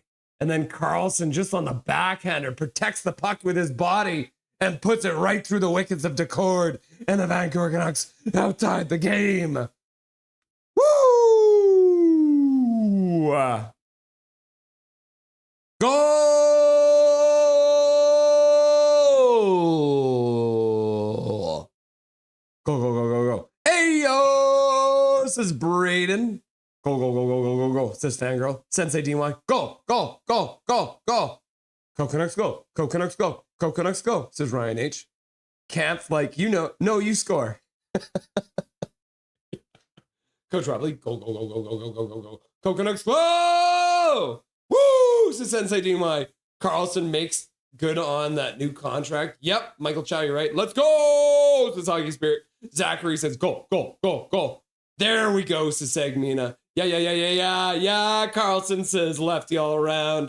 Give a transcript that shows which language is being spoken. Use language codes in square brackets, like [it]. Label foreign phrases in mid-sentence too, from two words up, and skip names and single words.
[en] And then Karlsson just on the backhander protects the puck with his body and puts it right through the wickets of DeCord. And the Vancouver Canucks have tied the game. Woo! Goal! Go, go, go, go, go. Ayo! This is Braden. Go, go, go, go, go, go, go, says Fangirl. Sensei D1. Go, go, go, go, go. Go Canucks, go. Go Canucks, go. Go Canucks, go, says Ryan H. Camp's like, no, you score. Coach Robley, go, go, go, go, go, go, go, go, go. Go Canucks, go! Woo! Says Sensei DMY. Carlson makes good on that new contract. Yep, Michael Chow, you're right. Let's go, says Hockey Spirit. Zachary says, go, go, go, go. There we go, says Sagmina. Yeah. Carlson says, lefty all around.